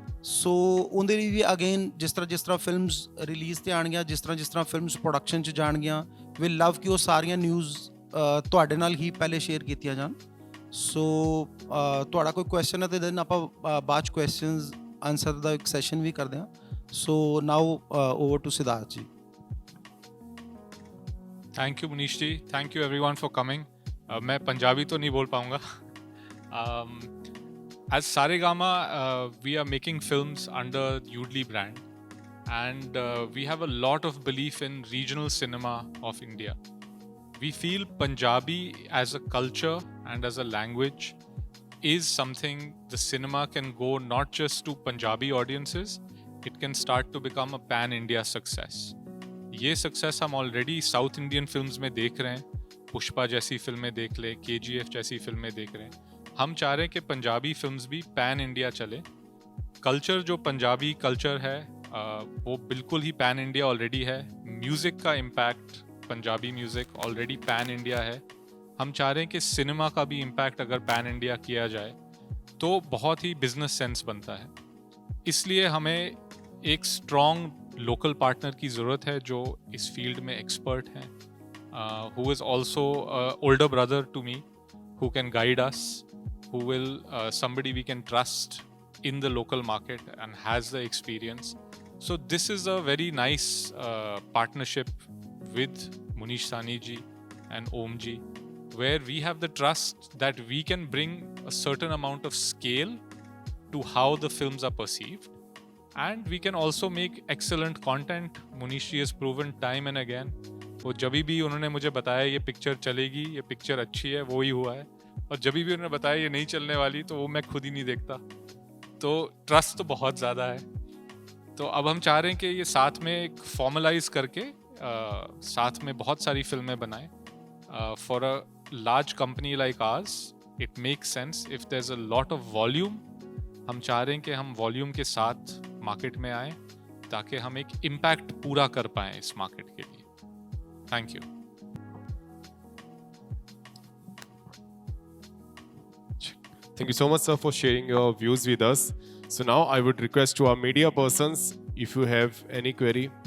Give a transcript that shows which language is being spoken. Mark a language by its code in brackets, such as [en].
[pa] ਸੋ ਉਹਦੇ ਲਈ ਵੀ ਅਗੇਨ ਜਿਸ ਤਰ੍ਹਾਂ ਫਿਲਮਸ ਰਿਲੀਜ਼ ਤੇ ਆਉਣਗੀਆਂ, ਜਿਸ ਤਰ੍ਹਾਂ ਫਿਲਮਸ ਪ੍ਰੋਡਕਸ਼ਨ 'ਚ ਜਾਣਗੀਆਂ, ਵੀ ਲਵ ਕਿ ਉਹ ਸਾਰੀਆਂ ਨਿਊਜ਼ ਤੁਹਾਡੇ ਨਾਲ ਹੀ ਪਹਿਲੇ ਸ਼ੇਅਰ ਕੀਤੀਆਂ ਜਾਣ। ਸੋ ਤੁਹਾਡਾ ਕੋਈ ਕੁਐਸਚਨ ਹੈ ਤਾਂ ਦੈਨ ਆਪਾਂ ਬਾਅਦ 'ਚ ਕੁਐਸਚਨਸ ਆਨਸਰ ਦਾ ਇੱਕ ਸੈਸ਼ਨ ਵੀ ਕਰਦੇ ਹਾਂ। ਸੋ ਨਾਓ ਓਵਰ ਟੂ ਸਿਧਾਰਥ ਜੀ। [en] Thank you Munish ji, thank you everyone for coming. [hi] मैं पंजाबी तो नहीं बोल पाऊँगा। [en] As Saregama, we are making films under Udly brand, and we have a lot of belief in regional cinema of India. We feel Punjabi as a culture and as a language is something the cinema can go not just to Punjabi audiences, it can start to become a pan-India success. [hi] ये success हम already South Indian films में देख रहे हैं, पुष्पा जैसी फिल्में देख ले, KGF जैसी फिल्में देख रहे हैं. हम चाह रहे हैं कि पंजाबी फिल्म्स भी पैन इंडिया चले. कल्चर जो पंजाबी कल्चर है वो बिल्कुल ही पैन इंडिया ऑलरेडी है. म्यूज़िक का impact, Punjabi music already pan India है. हम चाह रहे हैं कि सिनेमा का भी इम्पैक्ट अगर पैन इंडिया किया जाए तो बहुत ही बिजनेस सेंस बनता है. इसलिए हमें एक स्ट्रॉन्ग लोकल पार्टनर की ज़रूरत है जो इस फील्ड में एक्सपर्ट हैं, [en] who is also older brother to me, who can guide us, who will somebody we can trust in the local market and has the experience. So this is a very nice partnership with Munish Sani ji and Om ji, where we have the trust that we can bring a certain amount of scale to how the films are perceived, and we can also make excellent content. Munish ji has proven time and again. [hi] वो जब भी उन्होंने मुझे बताया ये picture चलेगी, ये picture अच्छी है, वो ही हुआ है. और जब भी उन्होंने बताया ये नहीं चलने वाली तो वो मैं खुद ही नहीं देखता. तो ट्रस्ट तो बहुत ज़्यादा है. तो अब हम चाह रहे हैं कि ये साथ में एक फॉर्मलाइज करके साथ में बहुत सारी फिल्में बनाएं. [en] For a large company like ours it makes sense if there is a lot of volume. [hi] हम चाह रहे हैं कि हम वॉल्यूम के साथ मार्केट में आएँ ताकि हम एक इम्पैक्ट पूरा कर पाएँ इस मार्केट के लिए. [en] Thank you. Thank you so much, sir, for sharing your views with us. So now I would request to our media persons if you have any query.